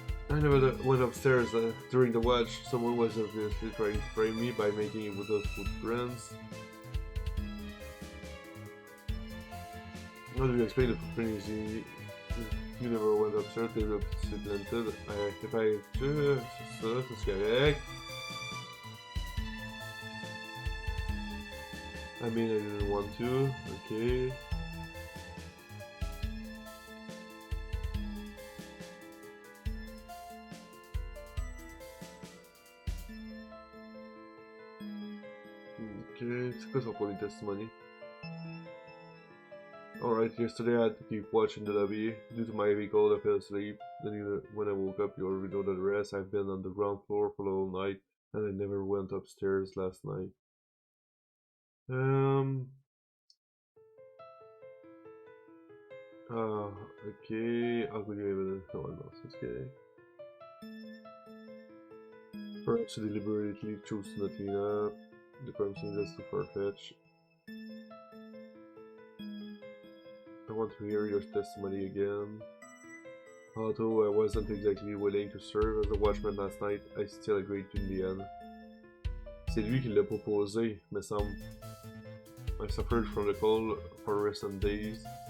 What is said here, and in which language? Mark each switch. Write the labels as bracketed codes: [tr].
[en] I never went upstairs during the watch. Someone was obviously trying to frame me by making it with those footprints. How do you explain the footprints? You never went upstairs, they were supplanted. [fr] If I c'est ça, c'est correct. [en] I mean, I didn't want to. Okay. [fr] Okay, c'est quoi son premier testimony? [en] Alright, yesterday I had to keep watch in the lobby. Due to my heavy cold, I fell asleep. Then when I woke up, you already know the rest. I've been on the ground floor for the whole night, and I never went upstairs last night. Okay. I'll give you someone else. Okay. Perhaps you deliberately chose to not clean up. The crime scene is too far-fetched. I want to hear your testimony again. Although I wasn't exactly willing to serve as a watchman last night, I still agreed in the end. [fr] C'est lui qui l'a proposé, me semble. [en] I suffered from the cold for recent days.